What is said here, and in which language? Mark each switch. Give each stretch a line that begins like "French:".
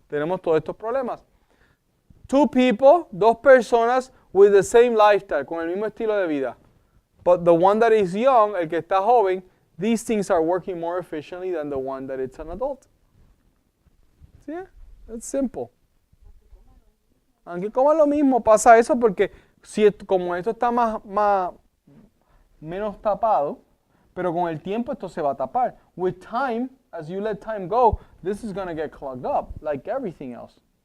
Spanish: Tenemos todos estos problemas. Dos personas
English: with the same lifestyle,
Spanish: con el mismo estilo de vida.
English: But the one that is young,
Spanish: el que está joven,
English: these things are working more efficiently than the one that it's an adult. Yeah, it's simple.
Spanish: Aunque coman lo mismo, pasa eso porque como esto está menos tapado, pero con el tiempo esto se va a tapar.
English: With time, as you let time go, this is going to get clogged up like everything else.